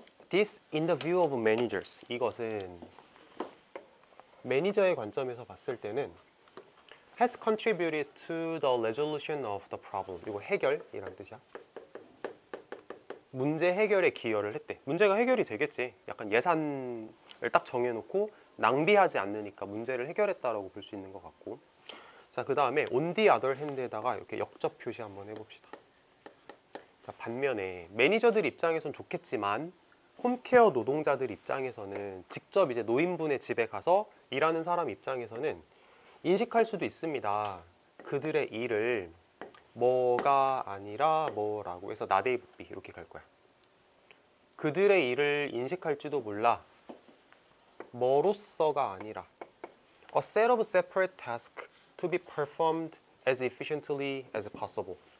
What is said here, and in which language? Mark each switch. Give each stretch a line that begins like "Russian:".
English: This in the view of managers.
Korean: 이것은 매니저의 관점에서 봤을 때는
English: has contributed to the resolution of the problem.
Korean: 이거 해결이란 뜻이야. 문제 해결에 기여를 했대. 문제가 해결이 되겠지. 약간 예산을 딱 정해놓고 낭비하지 않으니까 문제를 해결했다라고 볼 수 있는 것 같고. 자, 그 다음에
English: on the other hand
Korean: 에다가 이렇게 역접 표시 한번 해봅시다. 자, 반면에 매니저들 입장에선 좋겠지만 홈케어 노동자들 입장에서는 직접 이제 노인분의 집에 가서 일하는 사람 입장에서는 인식할 수도 있습니다. 그들의 일을 뭐가 아니라 뭐라고 해서 나데이 부비 이렇게 갈 거야. 그들의 일을 인식할지도 몰라. 뭐로서가 아니라
English: A set of separate tasks to be performed as efficiently as possible.